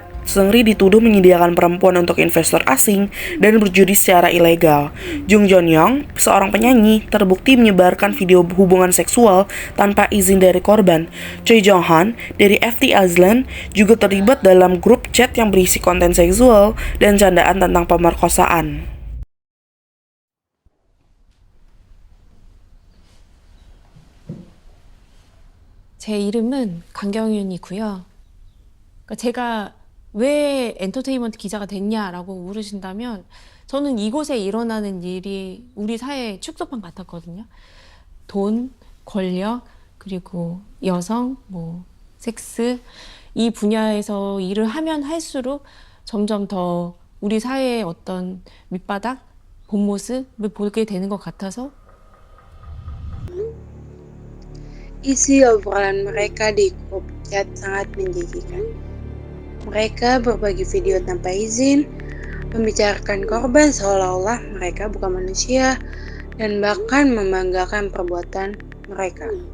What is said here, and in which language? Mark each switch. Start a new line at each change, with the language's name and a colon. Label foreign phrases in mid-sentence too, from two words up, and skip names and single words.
Indonesian: Seungri dituduh menyediakan perempuan untuk investor asing dan berjudi secara ilegal. Jung Joon-young, seorang penyanyi, terbukti menyebarkan video hubungan seksual tanpa izin dari korban. Choi Jong-han dari FT Island juga terlibat dalam grup chat yang berisi konten seksual dan candaan tentang pemerkosaan.
Korean: 제 이름은 강경윤이고요. 제가 왜 엔터테인먼트 기자가 됐냐라고 물으신다면 저는 이곳에 일어나는 일이 우리 사회의 축소판 같았거든요. 돈, 권력, 그리고 여성, 섹스 이 분야에서 일을 하면 할수록 점점 더 우리 사회의 어떤 밑바닥, 본 모습을 보게 되는 것 같아서
Indonesian: Isi obrolan mereka di grup chat sangat menjijikan. Mereka berbagi video tanpa izin, membicarakan korban seolah-olah mereka bukan manusia, dan bahkan membanggakan perbuatan mereka.